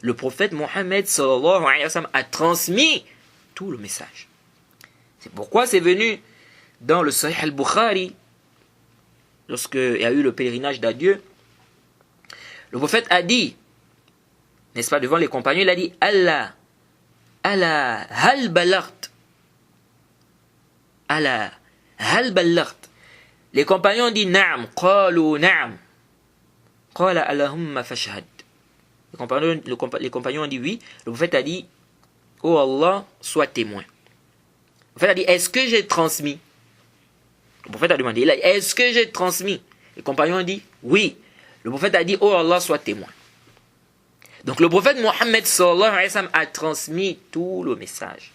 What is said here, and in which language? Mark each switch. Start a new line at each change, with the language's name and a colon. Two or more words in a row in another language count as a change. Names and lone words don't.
French: le prophète Mohammed
Arabic: صلى الله عليه وسلم
French: a transmis tout le message. C'est pourquoi c'est venu dans le Sahih al-Bukhari, lorsqu'il y a eu le pèlerinage d'adieu, le prophète a dit, n'est-ce pas, devant les compagnons, il a dit
Arabic: الله، الله، هل بلغت. الله، هل بلغت.
French: Les compagnons ont dit
Arabic: نعم، قالوا نعم. قال اللهم فاشهد.
French: Les compagnons ont dit oui. Le prophète a dit oh Allah, sois témoin. Le prophète a dit est-ce que j'ai transmis? Le prophète a demandé est-ce que j'ai transmis? Les compagnons ont dit oui. Le prophète a dit oh Allah, sois témoin. Donc le prophète Mohammed
Arabic: صلى الله عليه وسلم
French: a transmis tout le message.